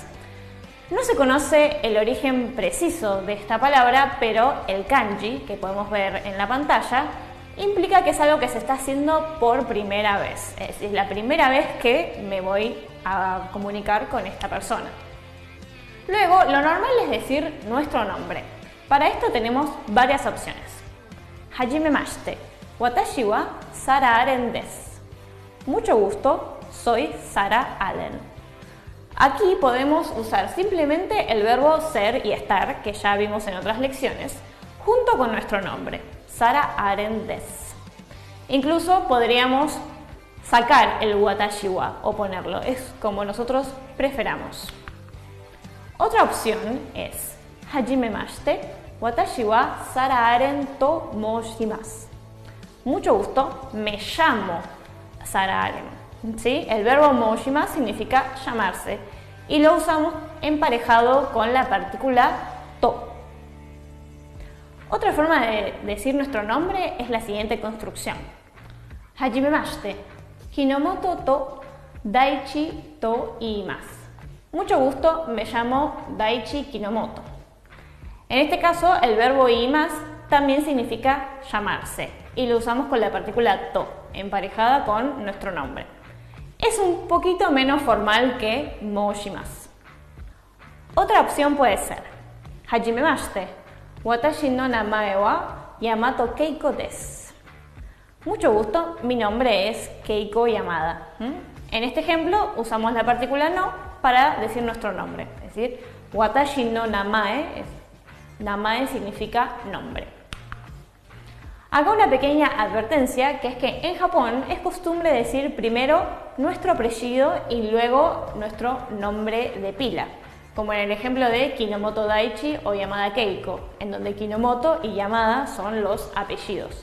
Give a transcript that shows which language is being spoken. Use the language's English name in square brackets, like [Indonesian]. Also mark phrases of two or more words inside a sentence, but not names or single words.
[Spanish] No se conoce el origen preciso de esta palabra, pero el kanji, que podemos ver en la pantalla, implica que es algo que se está haciendo por primera vez. Es decir, la primera vez que me voy a comunicar con esta persona. Luego, lo normal es decir nuestro nombre. Para esto tenemos varias opciones. [Japanese] はじめまして、私は Sara Allen です. [Spanish] Mucho gusto, soy Sara Allen. Aquí podemos usar simplemente el verbo ser y estar, que ya vimos en otras lecciones, junto con nuestro nombre, Sara Allen desu. Incluso podríamos sacar el [Japanese] 私は [Spanish] o ponerlo, es como nosotros preferamos. Otra opción es [Japanese] はじめまして、私は Sara Allen と申します. [Spanish] Mucho gusto, me llamo Sara Allen. ¿Sí? El verbo moushimasu significa llamarse y lo usamos emparejado con la partícula to. Otra forma de decir nuestro nombre es la siguiente construcción. [Japanese] Hajimemashite, Hinomoto to Daichi to iimasu. [Spanish] Mucho gusto, me llamo Daichi Kinomoto. En este caso, el verbo iimasu también significa llamarse y lo usamos con la partícula to, emparejada con nuestro nombre. Es un poquito menos formal que moushimasu. Otra opción puede ser [Japanese] はじめまして、私の名前は Yamato Keiko です. [Spanish] Mucho gusto, mi nombre es Keiko Yamada. En este ejemplo usamos la partícula no para decir nuestro nombre, es decir, [Japanese] 私の名前、名前 [Spanish] significa nombre. Acá una pequeña advertencia, que es que en Japón es costumbre decir primero nuestro apellido y luego nuestro nombre de pila, como en el ejemplo de Kinomoto Daichi o Yamada Keiko, en donde Kinomoto y Yamada son los apellidos.